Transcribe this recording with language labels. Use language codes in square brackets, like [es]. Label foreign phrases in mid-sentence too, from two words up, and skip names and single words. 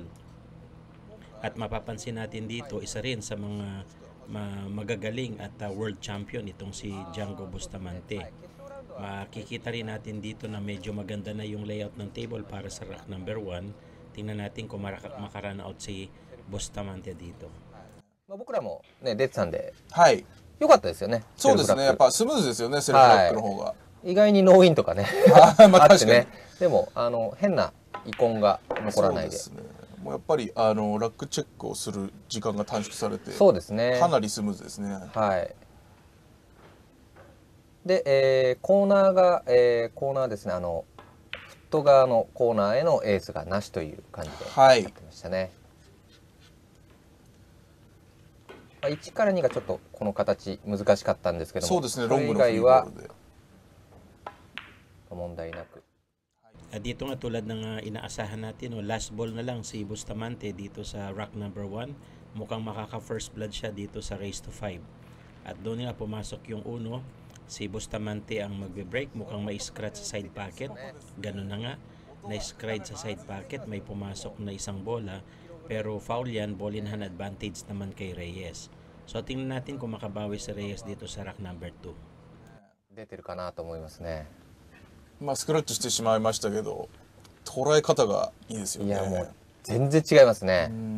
[tl] At mapapansin natin dito, isa rin sa mga magagaling at [en] world champion [tl] itong si Django Bustamante. Makikita rin natin dito na medyo maganda na yung layout ng table para sa [en] rack number [tl] 1. Tingnan natin kung makarun out si Bustamante dito. [ja] 僕らもね出てたんで、はい。良かったですよね。そうですね。やっぱスムーズですよね、セルフラックの方が。意外にノーインとかねまああってね。でも変な遺恨が残らないで。そうですね。もうやっぱりラックチェックをする時間が短縮されて、そうですね。かなりスムーズですね。はい。で、コーナーですね。フット側のコーナーへのエースがなしという感じでやってましたね。1から2がちょっとこの形難しかったんですけども、そうですね、ロングのそれ以外は問題なく。 [tl] Dito nga tulad ng inaasahan natin, no, [en] last ball [tl] na lang si Bustamante dito sa [en] rack number [tl] 1. Mukhang makaka [en] first blood [tl] siya dito sa [en] race to [tl] 5. At doon nga pumasok yung uno, si Bustamante ang magbe-break, mukhang may scratch sa [en] side pocket. [tl] Ganun na nga, na-scratch sa [en] side pocket, [tl] may pumasok na isang bola. Pero foul yan, [en] ball in hand advantage [tl] naman kay [en] Reyes. [tl] So tingnan natin kung makabawi si Reyes dito sa [en] rack number [tl] 2. [ja] 出てるかなと思いますね。まあスクラッチしてしまいましたけど、捉え方がいいですよね。いやもう全然違いますね。